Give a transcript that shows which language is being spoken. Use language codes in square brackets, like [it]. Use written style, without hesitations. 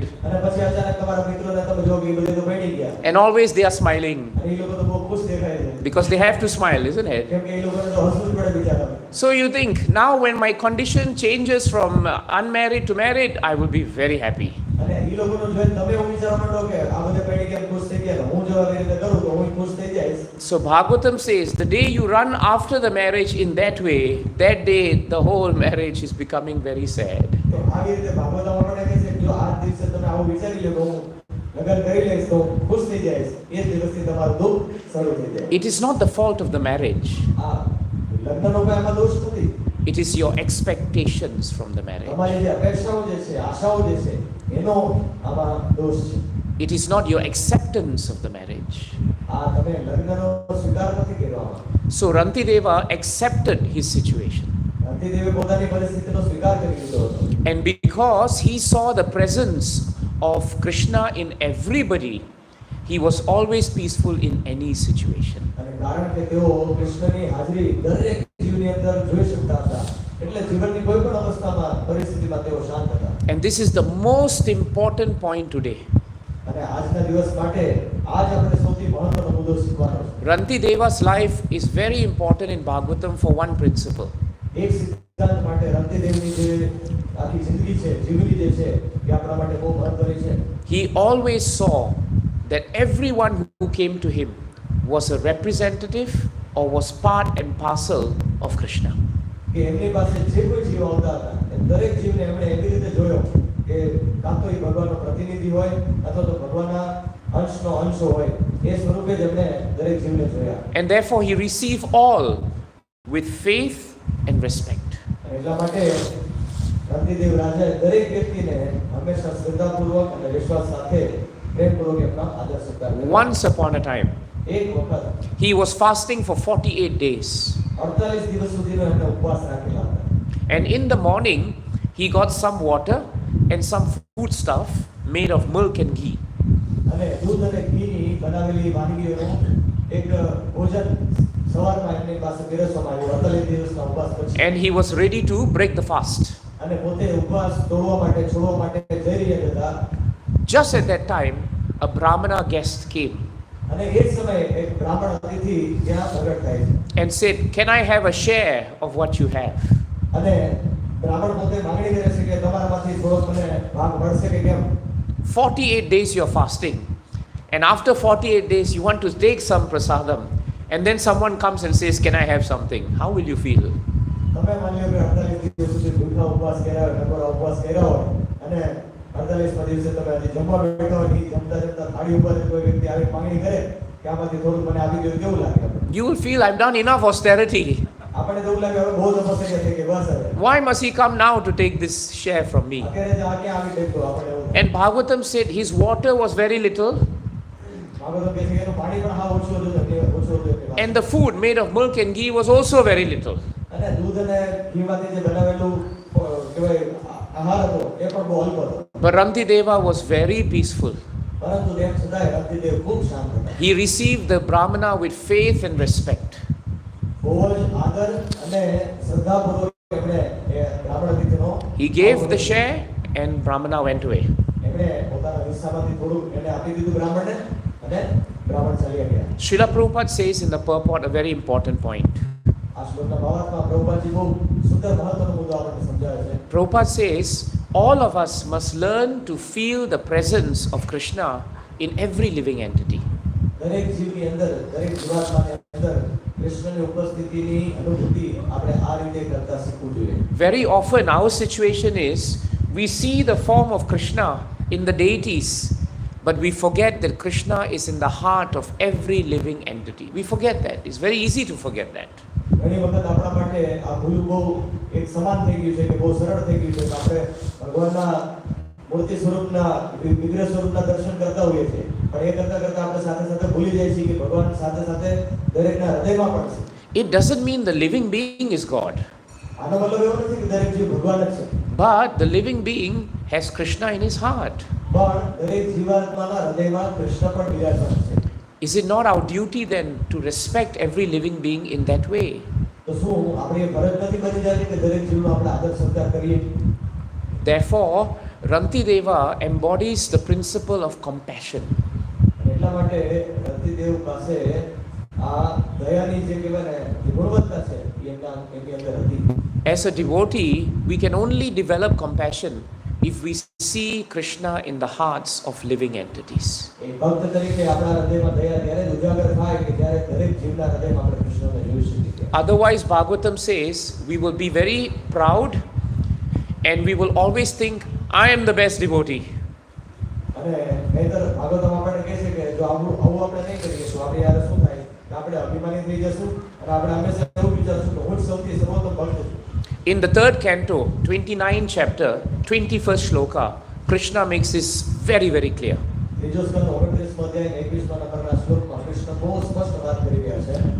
[gu] અને પછી અચાનક તમારા મિત્રોને તમે જો કે એ બધે તો પડી ગયા [en] and always they are smiling [gu] અને એ લોકો તો બહુ ખુશ દેખાય છે, [en] because they have to smile, isn't it? [gu] કેમ કે એ લોકોને તો હસવું જ પડે બિચારાને. [en] So you think, now when my condition changes from unmarried to married, I will be very happy. [gu] અને એ લોકોનું જોઈને તમે એવું વિચારવા માંડો કે આ બધે પડી ગયા ખુશ થઈ ગયા, હું જો આવી રીતે કરું તો હું ખુશ થઈ જઈશ. [en] So Bhagavatam says, the day you run after the marriage in that way, that day the whole marriage is becoming very sad. [gu] તો આવી રીતે ભાગવતમાં આપણને કહે છે કે જો આ દિવસે તમે આવું વિચારી લો કે હું લગ્ન કરી લઈશ તો હું ખુશ થઈ જઈશ, એ દિવસથી તમારું દુઃખ શરૂ થઈ જાય. [en] It is not the fault of the marriage. [gu] આ લગ્નનો કોઈ આમાં દોષ નથી. [en] It is your expectations from the marriage. [gu] તમારી જે અપેક્ષાઓ જે છે, આશાઓ જે છે, એનો આમાં દોષ છે. [en] It is not your acceptance of the marriage. [gu] આ તમે લગ્નનો સ્વીકાર નથી કર્યો આમાં. [en] So Rantideva accepted his situation. [gu] રંતીદેવે પોતાની પરિસ્થિતિનો સ્વીકાર કરી લીધો હતો. [en] And because he saw the presence of Krishna in everybody, he was always peaceful in any situation. [gu] અને કારણ કે તેઓ કૃષ્ણની હાજરી દરેક જીવની અંદર જોઈ શકતા હતા, એટલે જીવનની કોઈ પણ અવસ્થામાં પરિસ્થિતિમાં તેઓ શાંત હતા. [en] And this is the most important point today. [gu] અને આજના દિવસ માટે આજ આપણે સૌથી મહત્વનો મુદ્દો શીખવાનો છે. [en] Rantideva's life is very important in Bhagavatam for one principle. [gu] એક સિદ્ધાંત માટે રંતીદેવની જે આખી જિંદગી છે, જીવની જે છે, એ આપણા માટે બહુ મહત્વની છે. [en] He always saw that everyone who came to him was a representative or was part and parcel of Krishna. [gu] કે એમની પાસે જે કોઈ જીવ આવતા હતા, એ દરેક જીવને એમણે એવી રીતે જોયો કે કાં તો એ ભગવાનનો પ્રતિનિધિ હોય અથવા તો ભગવાનના અંશનો અંશ હોય, એ સ્વરૂપે જ એમણે દરેક જીવને જોયા. [en] And therefore he received all with faith and respect. [gu] અને એટલા માટે રંતીદેવ રાજાએ દરેક વ્યક્તિને હંમેશા શ્રદ્ધાપૂર્વક અને વિશ્વાસ સાથે પ્રેમપૂર્વક એમનો આદર સત્કાર કર્યો. [en] Once upon a time, [gu] એક વખત [en] he was fasting for 48 days. [gu] 48 દિવસ સુધીનો એમણે ઉપવાસ રાખેલા હતા. [en] And in the morning, he got some water and some food stuff made of milk and ghee. [gu] અને દૂધ અને ઘીની બનાવેલી વાનગીઓનું એક ભોજન સવારમાં એમની પાસે પીરસવામાં આવ્યું 48 દિવસના ઉપવાસ પછી. [en] And he was ready to break the fast. [gu] અને પોતે ઉપવાસ તોડવા માટે છોડવા માટે જઈ રહ્યા હતા. [en] Just at that time, a Brahmana guest came [gu] અને એ જ સમયે એક બ્રાહ્મણ અતિથિ ત્યાં પ્રગટ થાય છે. [en] and said, "Can I have a share of what you have?" [gu] અને બ્રાહ્મણ પોતે માંગણી કરે છે કે તમારામાંથી થોડોક મને ભાગ મળશે કે કેમ. [en] 48 days you're fasting, and after 48 days you want to take some prasadam, and then someone comes and says, "Can I have something?" How will you feel? [gu] તમે માની લો કે 48 દિવસ સુધી ભૂખા ઉપવાસ કર્યા હોય, નકોરા ઉપવાસ કર્યા હોય, અને 48મા દિવસે તમે હજી જમવા બેઠા હોય, જમતા જમતા થાળી ઉપર કોઈ વ્યક્તિ આવી માંગણી કરે કે આમાંથી થોડુંક મને આપી દો, કેવું લાગે? [en] You will feel, "I've done enough austerity. [gu] આપણે તો એવું લાગે હવે બહુ તપસ્યા થઈ ગઈ, બસ હવે [en] Why must he come now to take this share from me?" [gu] અત્યારે જ આ ક્યાં આવી ટેકતો આપણે એવું. [en] And Bhagavatam said his water was very little, [gu] Bhagavatam કહે છે કે એનું પાણી પણ હા ઓછું હતું, ઓછું હતું એમની પાસે. [en] and the food made of milk and ghee was also very little. [gu] અને દૂધ અને ઘીમાંથી જે બનાવેલું કહેવાય આહાર હતો એ પણ બહુ અલ્પ હતો. [en] But Rantideva was very peaceful. [gu] પરંતુ તેમ છતાંય રંતીદેવ ખૂબ શાંત હતા. [en] He received the Brahmana with faith and respect. [gu] બહુ જ આદર અને શ્રદ્ધાપૂર્વક એમણે એ બ્રાહ્મણ અતિથિનો [en] He gave the share and Brahmana went away. [gu] એમણે પોતાના હિસ્સામાંથી થોડુંક એને આપી દીધું બ્રાહ્મણને, અને બ્રાહ્મણ ચાલ્યા ગયા. [en] Srila Prabhupada says in the purport a very important point. [gu] આ શ્લોકના ભાવાર્થમાં પ્રભુપાદજી બહુ સુંદર મહત્વનો મુદ્દો આપણને સમજાવે છે. [en] Prabhupada says all of us must learn to feel the presence of Krishna in every living entity. [gu] દરેક જીવની અંદર, દરેક જીવાત્માની અંદર કૃષ્ણની ઉપસ્થિતિની અનુભૂતિ આપણે આ રીતે કરતા શીખવું જોઈએ. [en] Very often our situation is we see the form of Krishna in the deities, but we forget that Krishna is in the heart of every living entity. We forget that. It's very easy to forget that. [gu] ઘણી વખત આપણા માટે આ ભૂલ બહુ એક સમાન થઈ ગયું છે કે બહુ સરળ થઈ ગયું છે કે આપણે ભગવાનના મૂર્તિ સ્વરૂપના વિગ્રહ સ્વરૂપના દર્શન કરતા હોઈએ છીએ, પણ એ કરતા કરતા આપણે સાથે સાથે ભૂલી જાય છે કે ભગવાન સાથે સાથે દરેકના હૃદયમાં પણ છે. [en] It doesn't mean the living being is God, [gu] આનો મતલબ એવો નથી કે દરેક જીવ ભગવાન જ છે, [en] but the living being has Krishna in his heart. [gu] પણ દરેક જીવાત્માના હૃદયમાં કૃષ્ણ પણ બિરાજમાન છે. [en] Is it not our duty then to respect every living being in that way? [gu] તો શું આપણે એ ફરજ નથી બની જાય કે દરેક જીવનો આપણે આદર સત્કાર કરીએ? [en] Therefore, Rantideva embodies the principle of compassion. [gu] અને એટલા માટે રતિદેવ પાસે આ દયાની જે કહેવાય ને જે ગુણવત્તા છે એ એમની અંદર હતી. [en] As a devotee, we can only develop compassion if we see Krishna in the hearts of living entities. [gu] એ ભક્ત તરીકે આપણા હૃદયમાં દયા ત્યારે જ ઉજાગર થાય કે જ્યારે દરેક જીવના હૃદયમાં આપણે કૃષ્ણને જોઈ શકીએ. [en] Otherwise, Bhagavatam says we will be very proud and we will always think, I am the best devotee. [gu] અને નહીંતર ભાગવતમ આપણને કહે છે કે જો આવું આપણે નહીં કરીએ તો આપણે યાર શું થાય કે આપણે અભિમાની થઈ જશું અને આપણે હંમેશા એવું વિચારશું કે હું જ સૌથી સર્વોત્તમ ભક્ત છું. [en] In the 3rd canto, 29th chapter, 21st shloka, Krishna makes this very, very clear. [gu] ત્રીજો સ્કંદ 29મો અધ્યાય 21મા નંબરના શ્લોકમાં કૃષ્ણ બહુ સ્પષ્ટ વાત કરી રહ્યા છે.